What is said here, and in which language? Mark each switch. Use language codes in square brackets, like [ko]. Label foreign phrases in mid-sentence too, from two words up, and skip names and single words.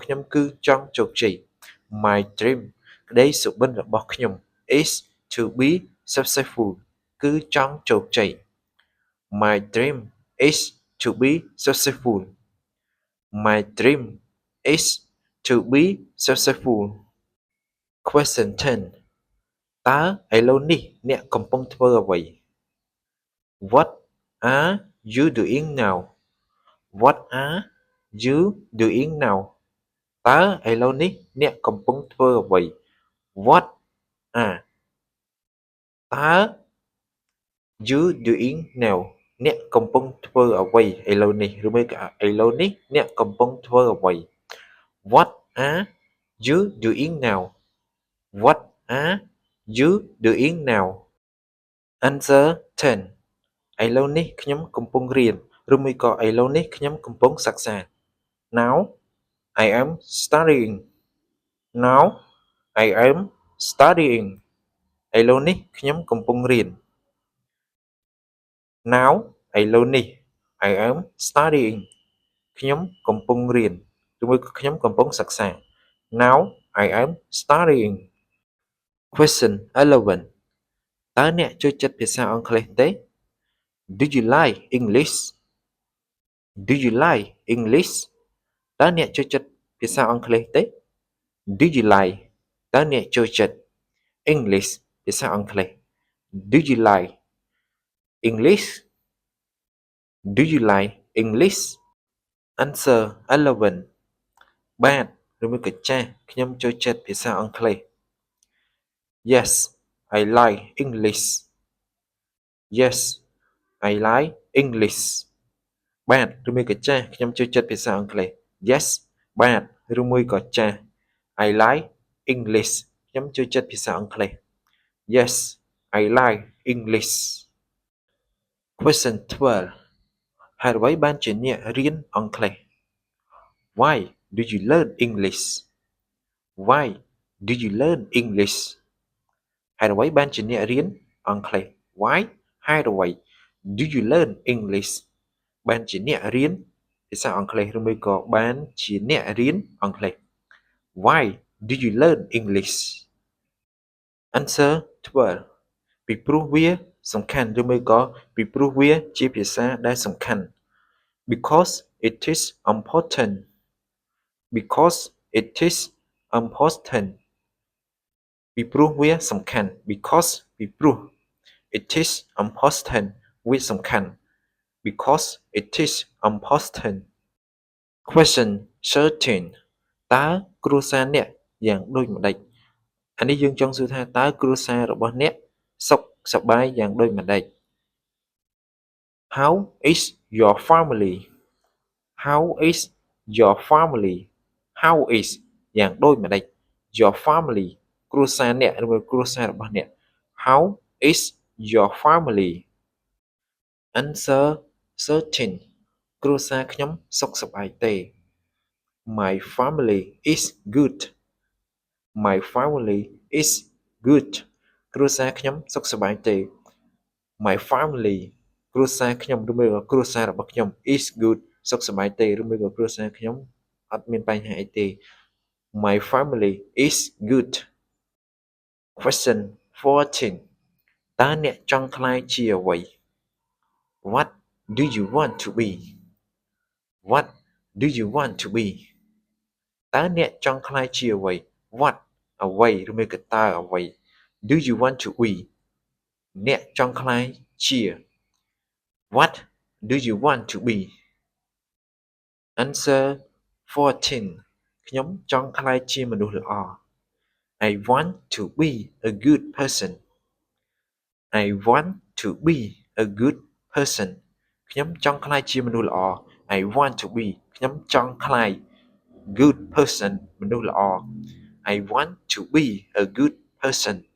[km] ខ្ញុំគឺចង់ជោគជ័យ [en] My dream [km] ក្តីសុបិនរបស់ខ្ញុំ [en] is to be successful [km] គឺចង់ជោគជ័យ [en] My dream is to be successful My dream is to be successful Question 10 [km] តើឥឡូវនេះអ្នកកំពុងធ្វើអ្វី [en] What are you doing now What are you doing now [km] តើឥឡូវនេះអ្នកកំពុងធ្វើអ្វី [en] What are តើ you doing now [km] អ្នកកំពុងធ្វើអ្វីឥឡូវនេះឬមួយក៏ឥឡូវនេះ អ្នកកំពុងធ្វើអ្វី [en] What are you doing now What are you doing now Answer 10 [km] ឥឡូវនេះខ្ញុំកំពុងរៀនឬមួយក៏ឥឡូវនេះខ្ញុំកំពុងសិក្សា [en] Now I am studying Now I am studying [km] ឥឡូវនេះខ្ញុំកំពុងរៀន [en] Now [km] ឥឡូវនេះ [en] I am studying [km] ខ្ញុំកំពុងរៀនឬមួយក៏ខ្ញុំកំពុងសិក្សា [en] Now I am studying Question 11 [km] តើអ្នកចូលចិត្តភាសាអង់គ្លេសទេ [en] Do you like English Do you like English [km] តើអ្នកចូលចិត្តភាសាអង់គ្លេសទេ [en] Do you like [km] តើអ្នកចូលចិត្ត [en] English [km] ភាសាអង់គ្លេស [en] Do you like English Do you like English Answer 11 [km] បាទឬមួយក៏ចាស់ខ្ញុំចូលចិត្តភាសាអង់គ្លេស [en] Yes I like English Yes I like [km] English បាទឬមួយក៏ចាស់ខ្ញុំចូលចិត្តភាសាអង់គ្លេស Yes បាទឬមួយក៏ចាស់ [en] I like English [km] ខ្ញុំចូលចិត្តភាសាអង់គ្លេស Yes [en] I like English Question 12 [km] ហេតុអ្វីបានជាអ្នករៀនអង់គ្លេស [en] Why do you learn English Why do you learn English [km] ហេតុអ្វីបានជាអ្នករៀនអង់គ្លេស [en] Why [km] ហេតុអ្វី [en] do you learn English [km] បានជាអ្នករៀនភាសាអង់គ្លេសឬមួយក៏បានជាអ្នករៀនអង់គ្លេស [en] Why do you learn English Answer 12 [km] ពីព្រោះវាសំខាន់ឬមួយក៏ពីព្រោះវាជាភាសាដែលសំខាន់ [en] Because it is important Because it is important [km] ពីព្រោះវាសំខាន់ because ពីព្រោះ [en] it is important [km] វាសំខាន់ [en] because it is important question 13 [km] តើគ្រួសារអ្នកយ៉ាងដូចម្ដេចអានេះយើងចង់សួរថាតើគ្រួសាររបស់អ្នកសុខសប្បាយយ៉ាងដូចម្ដេច [en] How is your family How is [km] your family How is យ៉ាងដូចម្ដេច [en] your family [km] គ្រួសារអ្នកឬគ្រួសាររបស់អ្នក [en] How is your family answer 13 [km] គ្រួសារខ្ញុំសុខសប្បាយទេ [en] My family is good My family is good [km] គ្រួសារខ្ញុំសុខសប្បាយទេ [en] My family [km] គ្រួសារខ្ញុំឬមួយក៏គ្រួសាររបស់ខ្ញុំ [en] is good [km] សុខសប្បាយទេឬមួយក៏គ្រួសារខ្ញុំអត់មានបញ្ហាអីទេ [en] My family is good question 14 [km] តើអ្នកចង់ក្លាយជាអ្វី [en] What do you want to be What do you want to be [km] តើអ្នកចង់ក្លាយ ជាអ្វី What អ្វីឬមួយក៏តើអ្វី [en] Do you want to be [km] អ្នកចង់ក្លាយជា [en] What do you want to be answer 14 [km] ខ្ញុំចង់ក្លាយជាមនុស្សល្អ [en] I want to be a good person I want to be a good person [km] ខ្ញុំចង់ក្លាយ [en] ជា [km] មនុស្សល្អ [en] I want to be ខ្ញុំចង់ក្លាយ good person មនុស្សល្អ I want to be a good person